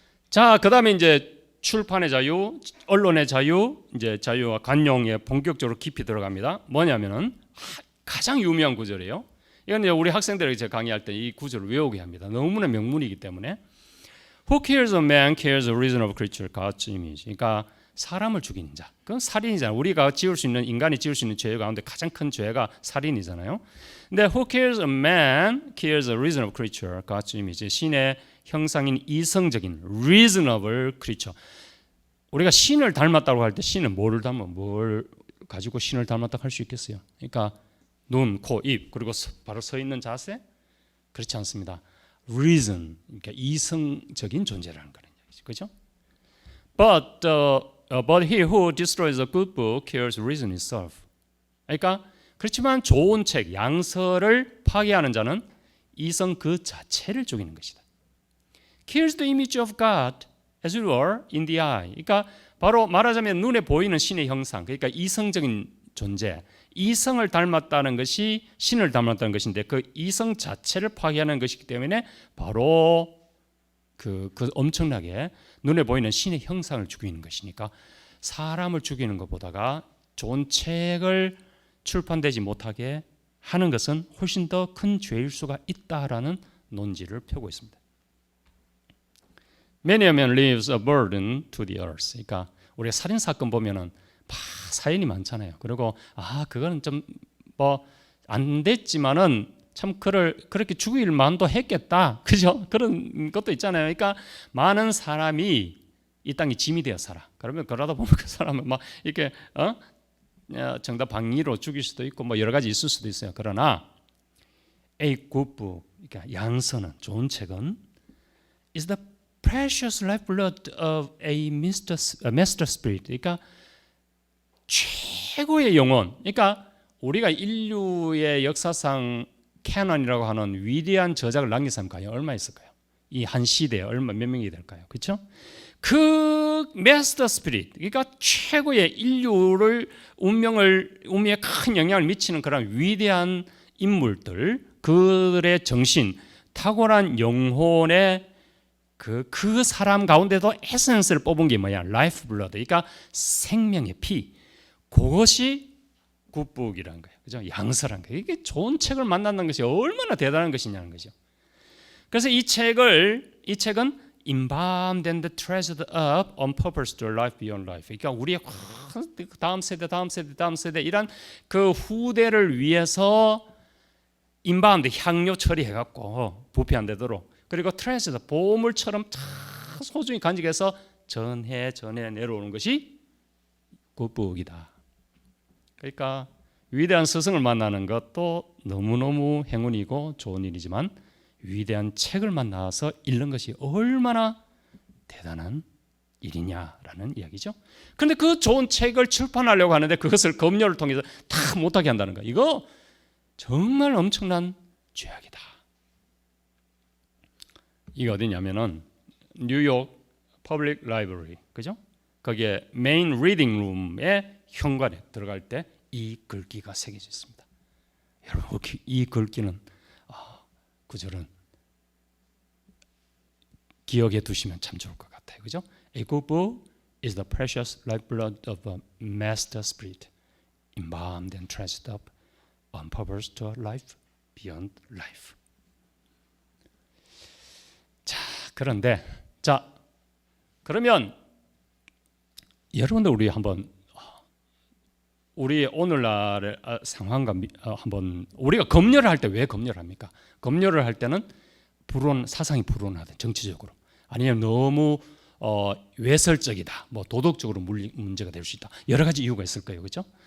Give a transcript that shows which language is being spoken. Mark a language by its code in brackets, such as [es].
[ko] 자, 그다음에 이제 출판의 자유, 언론의 자유, 이제 자유와 관용에 본격적으로 깊이 들어갑니다. 뭐냐면은 가장 유명한 구절이에요. 이건 이제 우리 학생들에게 제가 강의할 때 이 구절을 외우게 합니다. 너무나 명문이기 때문에. [en] Who kills a man kills a reasonable creature. God's image. [ko] 그러니까 사람을 죽이는 자. 그건 살인이잖아요. 우리가 지을 수 있는 인간이 지을 수 있는 죄 가운데 가장 큰 죄가 살인이잖아요. 근데 [en] who kills a man kills a reasonable creature. God's image. [ko] 신의 형상인 이성적인 [en] reasonable creature. [ko] 우리가 신을 닮았다고 할 때 신은 뭘 가지고 신을 닮았다고 할 수 있겠어요? 그러니까 눈, 코, 입 그리고 바로 서 있는 자세? 그렇지 않습니다. reason 그러니까 이성적인 존재라는 거는 얘기죠. 그렇죠? [en] But he who destroys a good book kills reason itself. [ko] 그러니까 그렇지만 좋은 책, 양서를 파괴하는 자는 이성 그 자체를 죽이는 것이다. [en] Kills the image of God as it were in the eye. [ko] 그러니까 바로 말하자면 눈에 보이는 신의 형상, 그러니까 이성적인 존재, 이성을 닮았다는 것이 신을 닮았다는 것인데 그 이성 자체를 파괴하는 것이기 때문에 바로 그 엄청나게 눈에 보이는 신의 형상을 죽이는 것이니까 사람을 죽이는 것보다가 좋은 책을 출판되지 못하게 하는 것은 훨씬 더 큰 죄일 수가 있다라는 논지를 펴고 있습니다. [en] Many a man leaves a burden to the earth. [ko] 그러니까 우리가 살인 사건 보면은 사연이 많잖아요. 그리고 그거는 좀 안 됐지만은 참 그렇게 죽일 만도 했겠다. 그죠? 그런 것도 있잖아요. 그러니까 많은 사람이 이 땅에 짐이 되어 살아. 그러다 보면 그 사람은 막 이렇게 정답 방위로 죽일 수도 있고 여러 가지 있을 수도 있어요. 그러나 [en] A good book, [ko] 그러니까 양서는 좋은 책은 [en] is the precious lifeblood of a master spirit. [ko] 그러니까 최고의 영혼. 그러니까 우리가 인류의 역사상 캐논이라고 하는 위대한 저작을 남긴 사람이 과연 얼마 있을까요? 이 한 시대에 몇 명이 될까요? 그렇죠? 그 마스터 스피릿, 그러니까 최고의 인류를 운명에 큰 영향을 미치는 그런 위대한 인물들, 그들의 정신, 탁월한 영혼의 그 사람 가운데도 에센스를 뽑은 게 뭐야? 라이프 블러드, 그러니까 생명의 피. 그것이 굿북이라는 거예요. 그죠? 양서란 거예요. 이게 좋은 책을 만난다는 것이 얼마나 대단한 것이냐는 거죠. 그래서 이 책은 [en] embalmed and treasured up on purpose to life beyond life. [ko] 그러니까 우리의 다음 세대 이런 그 후대를 위해서 embalmed 향료 처리해갖고 부패 안 되도록 그리고 treasured 보물처럼 소중히 간직해서 전해 내려오는 것이 굿북이다. 그러니까 위대한 스승을 만나는 것도 너무너무 행운이고 좋은 일이지만 위대한 책을 만나서 읽는 것이 얼마나 대단한 일이냐라는 이야기죠. 그런데 그 좋은 책을 출판하려고 하는데 그것을 검열을 통해서 다 못하게 한다는 거. 이거 정말 엄청난 죄악이다. 이게 어디냐면은 뉴욕 퍼블릭 라이브러리, 그죠? 거기에 메인 리딩 룸의 현관에 들어갈 때 이 글귀가 새겨져 있습니다. 여러분 이 글귀는 구절은 기억해 두시면 참 좋을 것 같아요. 그죠? [en] A good book is the precious lifeblood of a master spirit, embalmed and treasured up on purpose to a life beyond life. [ko] 자, 그런데 그러면 여러분들 우리 한번 우리 오늘날의 상황과 한번 우리가 검열을 할 때 왜 검열을 합니까? 검열을 할 때는 사상이 불온하든 정치적으로 아니면 너무 외설적이다, 뭐 도덕적으로 문제가 될 수 있다, 여러 가지 이유가 있을 거예요, 그렇죠?